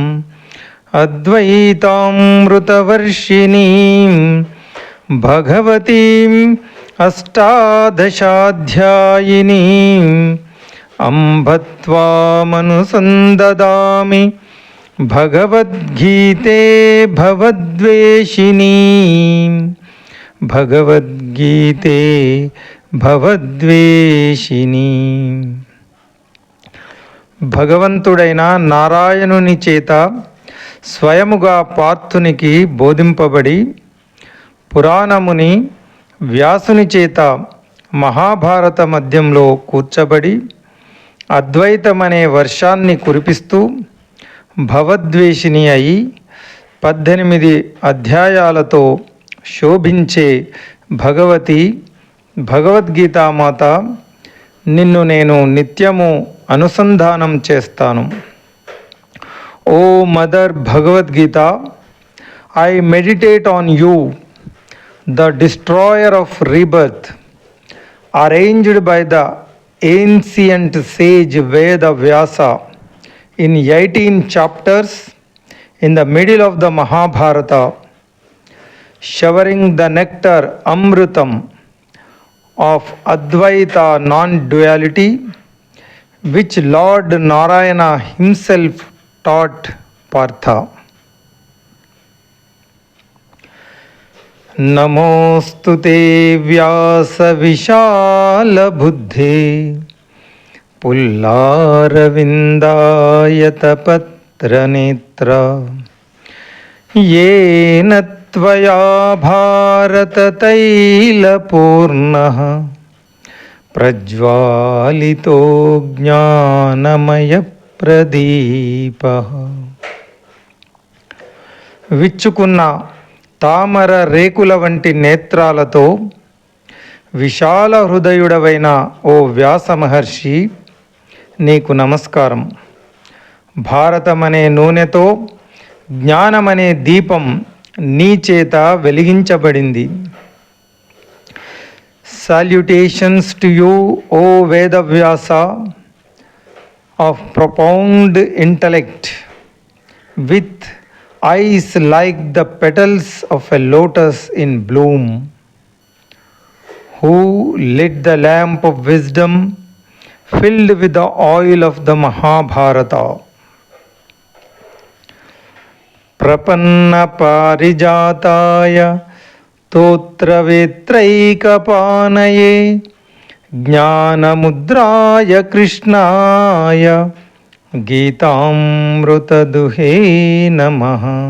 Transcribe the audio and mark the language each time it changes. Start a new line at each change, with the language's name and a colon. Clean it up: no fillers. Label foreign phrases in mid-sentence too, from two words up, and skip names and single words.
Sanskrit: अद्वैतामृतवर्षिणीं भगवतीं अष्टादशाध्यायिनीं अम्ब त्वामनुसन्ददामि भगवद्गीते भगवद्वेषिणी।
Telugu: భగవంతుడైన నారాయణుని చేత స్వయముగా పార్థునికి బోధింపబడి పురాణముని వ్యాసుని చేత మహాభారత మధ్యంలో కూర్చబడి అద్వైతమనే వర్షాన్ని కురిపిస్తూ భవద్వేషిణి అయి 18 అధ్యాయాలతో శోభించే భగవద్గీతామాత నిన్ను నేను నిత్యము అనుసంధానం చేస్తాను.
English: O Mother Bhagavad Gita, I meditate on you, the destroyer of rebirth, arranged by the ancient sage Veda Vyasa in 18 chapters in the middle of the Mahabharata, showering the nectar Amrutam of Advaita non-duality, which Lord Narayana himself taught Partha.
Sanskrit: नमोस्तुते व्यास विशाल बुद्धे पुल्लारविन्दायतपत्र नेत्र येन त्वया भारत तैलपूर्णः प्रज्वालितो ज्ञानमय प्रदीपः.
Telugu: విచ్చుకున్న తామర రేకుల వంటి నేత్రాలతో విశాల హృదయుడవైన ఓ వ్యాస మహర్షి, నీకు నమస్కారం. భారతమనే నూనెతో జ్ఞానమనే దీపం నీ చేత వెలిగించబడింది.
English: salutations to you, O Vedavyasa of profound intellect with eyes like the petals of a lotus in bloom, who lit the lamp of wisdom filled with the oil of the Mahabharata.
Sanskrit: Prapanna parijataya totravetraikapanaye జ్ఞానముద్రాయ కృష్ణాయ గీతామృతదుహే నమః.